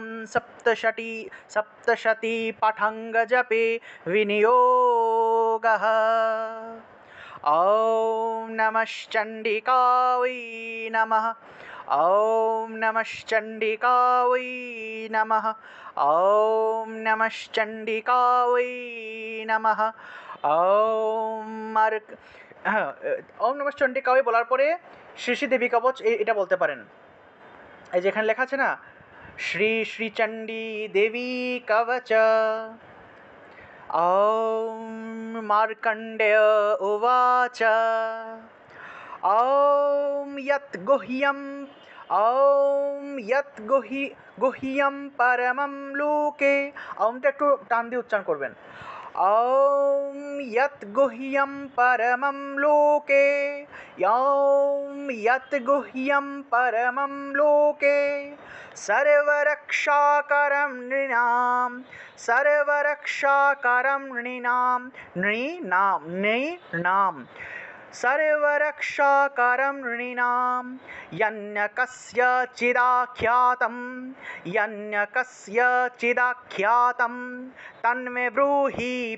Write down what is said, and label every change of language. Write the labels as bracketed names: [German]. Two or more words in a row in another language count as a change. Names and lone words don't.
[Sanskrit] सप्तशती पाठाङ्गजपे विनियोगः ॐ नमश्चण्डिकायै नमः ॐ नमश्चण्डिकायै नमः ॐ नमश्चण्डिकायै नमः ॐ नमश्चण्डिकायै [Bangla] বলার পরে শ্রী দেবী কবচ এটা বলতে পারেন এই যে এখানে লেখা আছে না শ্রী শ্রী চণ্ডী দেবী কবচ [Sanskrit] ॐ मार्कण्डेय उवाच ॐ यत् गुह्यं परमं लोके [Bangla] ॐটা একটু টান দিয়ে উচ্চারণ করবেন [Sanskrit] ॐ यत् गुह्यं परमं लोके सर्वरक्षाकरं नृणां सर्वरक्षाकरं नृणां यन्यकस्यचिदाख्यातं तन्मे ब्रूहि